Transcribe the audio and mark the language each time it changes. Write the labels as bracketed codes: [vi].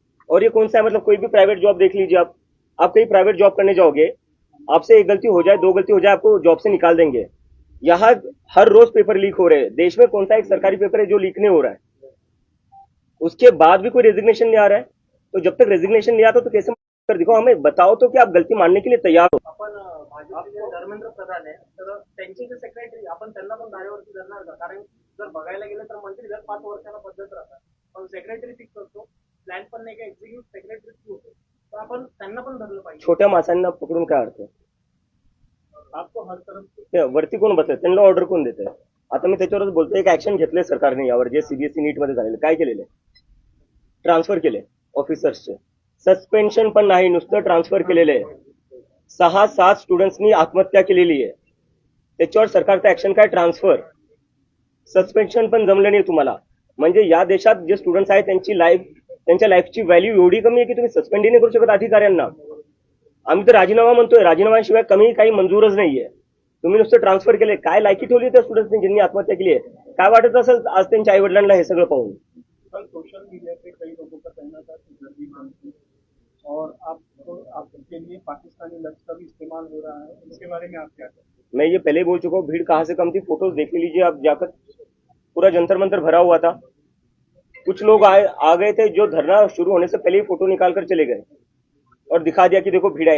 [hi] और ये कौन सा है, मतलब कोई भी प्राइवेट जॉब देख लीजिए, आप कहीं प्राइवेट जॉब करने जाओगे, आपसे एक गलती हो जाए, 2 गलती हो जाए, आपको जॉब से निकाल देंगे. यहाँ हर रोज पेपर लीक हो रहे हैं. देश में कौन सा एक सरकारी पेपर है जो लीक नहीं हो रहा है? उसके बाद भी कोई रेजिग्नेशन नहीं आ रहा है. तो जब तक रेजिग्नेशन नहीं आता तो कैसे कर दिखाओ, हमें बताओ तो कि आप गलती मानने के लिए तैयार हो. [mr] आपण भाजपचे धर्मेंद्र प्रधान आहे, तर त्यांचे जे सेक्रेटरी आपण त्यांना पण धारेवरती धरणार का? कारण जर बघायला गेलं तर मंत्री दर 5 वर्षाला बदलत राहतात, पण सेक्रेटरी फिक्स करतो, प्लॅन पण नाही का एक्झिक्यूटिव्ह सेक्रेटरी होतो, तर आपण त्यांना पण धरलं पाहिजे. छोट्या माणसांना पकडून काय अर्थ आहे? [hi] आपको हर तरफ [mr] ते वरती कोण बसले, त्यांना ऑर्डर कोण देत आहे? आता मी त्याच्यावरच बोलतोय, एक ऍक्शन घेतलंय सरकारने यावर, जे सीबीएसई नीट मध्ये झालेलं. काय केलेलं आहे? ट्रान्सफर केले ऑफिसर्सचे. सस्पेन्शन पण नाही, नुसतं ट्रान्सफर केलेलं आहे. 6-7 स्टुडंट्सनी आत्महत्या केलेली आहे. त्याच्यावर सरकारचं ऍक्शन काय? ट्रान्सफर. सस्पेन्शन पण जमलं नाही तुम्हाला. म्हणजे या देशात जे स्टुडंट्स आहेत त्यांची लाईफ त्यांच्या लाईफची व्हॅल्यू एवढी कमी आहे की तुम्ही सस्पेंडही नाही करू शकत अधिकाऱ्यांना. आम्ही तर राजीनामा म्हणतोय, राजीनाम्याशिवाय कमी काही मंजूरच नाहीये. तुम्ही नुसतं ट्रान्सफर केले, काय लायकी ठेवली त्या स्टुडंट्सनी ज्यांनी आत्महत्या केली आहे? काय वाटत असेल आज त्यांच्या आई वडिलांना हे सगळं पाहून? [hi] कल सोशल मीडिया पे कई लोगों का कहना था कि जल्दी बनती और आपके लिए पाकिस्तानी लफ्ज का भी इस्तेमाल हो रहा है, इसके बारे में आप क्या कहते हैं? मैं ये पहले ही बोल चुका हूँ, भीड़ कहाँ से कम थी, फोटोज देख लीजिए आप जाकर, पूरा जंतर मंतर भरा हुआ था. कुछ लोग आ गए थे जो धरना शुरू होने से पहले ही फोटो निकाल कर चले गए और दिखा दिया कि देखो भीड़ आई.